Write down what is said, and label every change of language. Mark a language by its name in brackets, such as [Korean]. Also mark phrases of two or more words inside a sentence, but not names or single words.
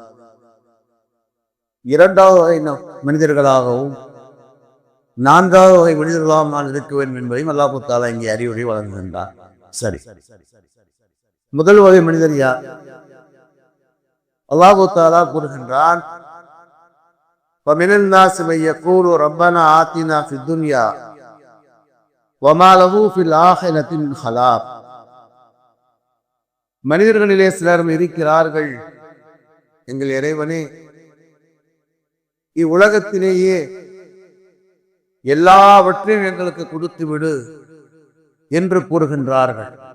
[Tamil] 2வது வகை மனிதர்களாகவும் 4வது வகை மனிதர்களாகவும் நான் இருக்க வேண்டும் என்பதையும் அல்லாஹ் தஆலா இங்கே அறிவுரை வழங்குகின்றார். சரி, முதல் வகை மனிதர் யார்? அல்லாஹ் தஆலா கூறுகின்றான், [Arabic] فَمِنَ النَّاسِ مَن يَقُولُ رَبَّنَا آتِنَا فِي الدُّنْيَا وَمَا لَهُ فِي الْآخِرَةِ مِنْ خَلَاقٍ. [Tamil] மனிதர்களிலே சிலர் இருக்கிறார்கள், எங்கள் இறைவனே, இவ்வுலகத்திலேயே எல்லாவற்றையும் எங்களுக்கு கொடுத்து விடு என்று கூறுகின்றார்கள்.